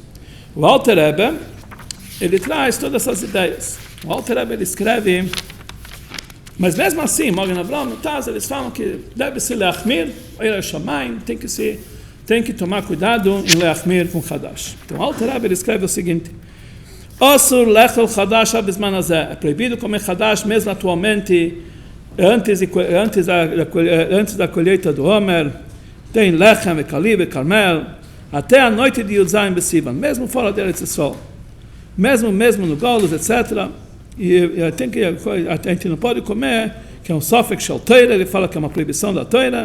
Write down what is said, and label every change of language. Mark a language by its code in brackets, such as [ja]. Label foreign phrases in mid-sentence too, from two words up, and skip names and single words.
[pt] O Alter Rebbe, ele traz todas essas ideias. O Alter Rebbe, ele escreve, mas mesmo assim, Mogen Avram, no Taz, eles falam que deve se leachmir, tem que tomar cuidado em leachmir com Hadash. Então, o Alter Rebbe, ele escreve o seguinte: [he] Osur lechel Hadash abizman hazeh. [pt] É proibido comer Hadash mesmo atualmente, antes da colheita do Homer. Tem [he] lechem, kali, carmel, [pt] até a noite de [he] Yudzaim Besivan, [pt] mesmo fora da Eretz Yisrael, mesmo no Golos, etc. E a gente não pode comer, que é um [he] Sofek Shel Torah, [pt] ele fala que é uma proibição da Torah.